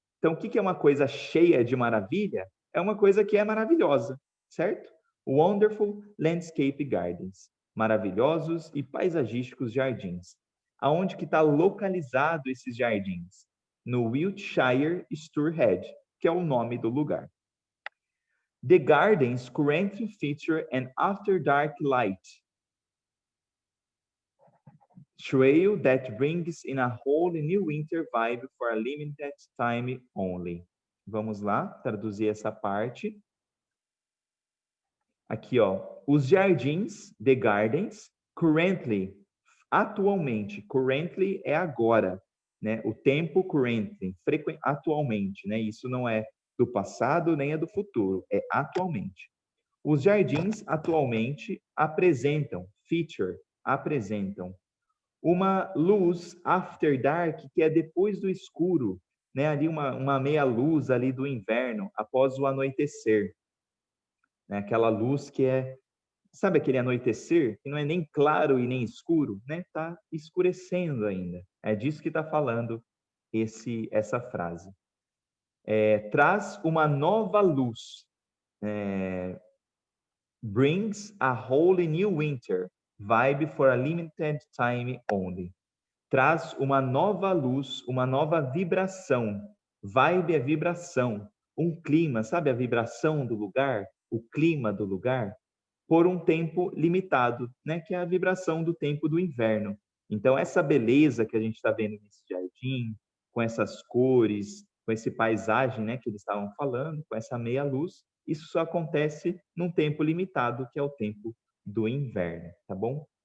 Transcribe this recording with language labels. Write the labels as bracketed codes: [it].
[pt] Então, o que é uma coisa cheia de maravilha? É uma coisa que é maravilhosa, certo? [en] Wonderful Landscape Gardens. [pt] Maravilhosos e paisagísticos jardins. Aonde que está localizado esses jardins? No Wiltshire, Stourhead, que é o nome do lugar. [en] The gardens currently feature an after-dark light trail that brings in a whole new winter vibe for a limited time only. [pt] Vamos lá, traduzir essa parte. Aqui, ó, os jardins, [en] the gardens, [pt] currently, atualmente, currently é agora, né? O tempo currently, atualmente, né? Isso não é do passado nem é do futuro, é atualmente. Os jardins atualmente apresentam, apresentam uma luz [en] after dark, [pt] que é depois do escuro, né? Ali uma meia luz ali do inverno, após o anoitecer. Né? Aquela luz que é, sabe aquele anoitecer? Que não é nem claro e nem escuro, né? Está escurecendo ainda. É disso que está falando essa frase. Traz uma nova luz. [en] Brings a whole new winter. Vibe for a limited time only. [pt] Traz uma nova luz, uma nova vibração. Vibe é vibração. Um clima, sabe a vibração do lugar? O clima do lugar? Por um tempo limitado, né? Que é a vibração do tempo do inverno. Então, essa beleza que a gente está vendo nesse jardim, com essas cores, com esse paisagem, né, que eles estavam falando, com essa meia luz, isso só acontece num tempo limitado, que é o tempo do inverno, tá bom?